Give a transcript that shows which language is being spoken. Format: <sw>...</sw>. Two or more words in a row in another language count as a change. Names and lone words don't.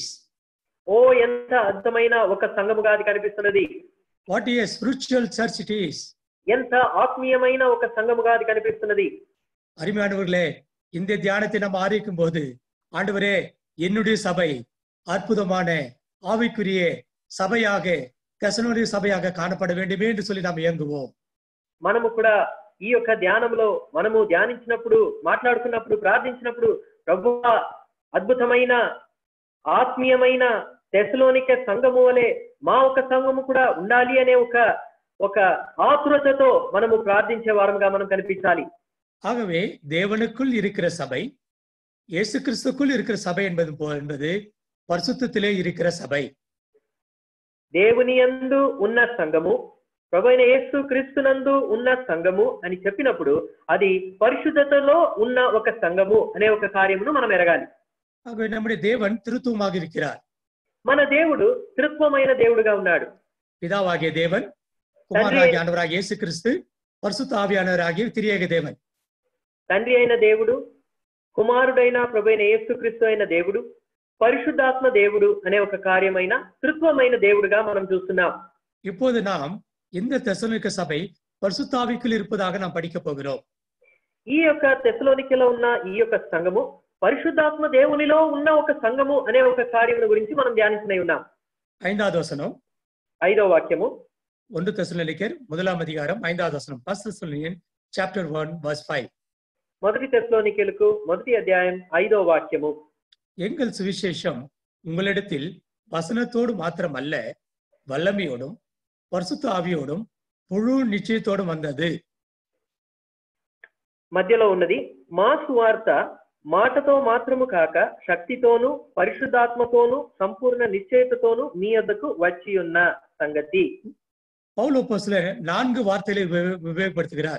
<te>ఓ ఎంత అద్భుతమైన ఒక సంఘముగా అది కనిపిస్తున్నది.</te> <en>What a spiritual church it is!</en> <te>ఎంత ఆత్మీయమైన ఒక సంఘముగా అది కనిపిస్తున్నది.</te> <ta>அருமையானவர்களே, இந்த தியானத்தை நாம் ஆரம்பிக்கும் போது, ஆண்டவரே, என்னுடைய சபை அற்புதமான ஆவிக்குரிய சபையாக, தெசலோனிக சபையாக காணப்பட வேண்டுமே என்று சொல்லி நாம் இயங்குவோம்.</ta> <te>మనము కూడా ఈ యొక్క ధ్యానంలో మనము ధ్యానించినప్పుడు, మాట్లాడుకున్నప్పుడు, ప్రార్థించినప్పుడు, ప్రభువా అద్భుతమైన ఆత్మీయమైన తెసలోనిక సంఘము వలె మా ఒక సంఘము కూడా ఉండాలి అనే ఒక ఆతురతతో మనము ప్రార్థించే వారంగా మనం కనిపించాలి.</te> <ta>ஆகவே தேவனுக்குள் இருக்கிற சபை, இயேசு கிறிஸ்துக்குள் இருக்கிற சபை என்பது பரிசுத்தத்திலே இருக்கிற சபை.</ta> <te>దేవుని యందు ఉన్న సంఘము, ప్రభువైన యేసు క్రీస్తునందు ఉన్న సంఘము అని చెప్పినప్పుడు అది పరిశుద్ధతలో ఉన్న ఒక సంఘము అనే ఒక కార్యమును మనం ఎరగాలి.</te> <ta>ஆகவே நம்முடைய தேவன் திருத்துவமாக இருக்கிறார்.</ta> <te>మన దేవుడు త్రిత్వమైన దేవుడుగా ఉన్నాడు.</te> <ta>பிதாவாகிய தேவன், குமாரனாகிய ஆண்டவராகிய இயேசு கிறிஸ்து, பரிசுத்த ஆவியானவராகிய திரியேக தேவன்.</ta> <te>తండ్రి అయిన దేవుడు, కుమారుడైన ప్రభువైన యేసు క్రీస్తు అయిన దేవుడు, పరిశుద్ధాత్మ దేవుడు అనే ఒక కార్యమైన త్రిత్వమైన దేవుడుగా మనం చూస్తున్నాం.</te> <ta>இப்போது நாம் இந்த தெசலோனிக்க சபை பரிசுத்த ஆவிக்குள் இருப்பதாக நாம் படிக்க போகிறோம்.</ta> <te>ఈ యొక్క తెసలోనికలో ఉన్న ఈ యొక్క సంఘము పరిశుద్ధాత్మ దేవునిలో ఉన్న ఒక సంఘము అనే ఒక కార్యముల గురించి మనం ధ్యానించనే ఉన్నాం. 5வது వచనం, 5వ వాక్యము, 1 தெசலோனிக்கர் 1వ అధ్యాయం 5వ వచనం.</te> <en>1 Thessalonians chapter 1 verse 5.</en> <te>మొదటి తెసలోనికలకు 1వ అధ్యాయం 5వ వాక్యము.</te> <ta>எங்கள் சுவிசேஷம் உங்களிடத்தில் வசனத்தோடு மாத்திரமல்ல, வல்லமையோடும் பரிசுத்த ஆவியோடும் முழு நிச்சயத்தோடும் வந்தது.</ta> <te>మధ్యలో ఉన్నది, మా సువార్త మాటతో మాత్రము కాక శక్తితోను పరిశుద్ధాత్మతోను సంపూర్ణ నిశ్చయతతోను మీ యొద్దకు వచ్చి ఉన్న సంగతి.</te> <ta>பவுல் அப்போஸ்தலர் 4 வார்த்தைகளை உபயோகப்படுத்துகிறார்.</ta>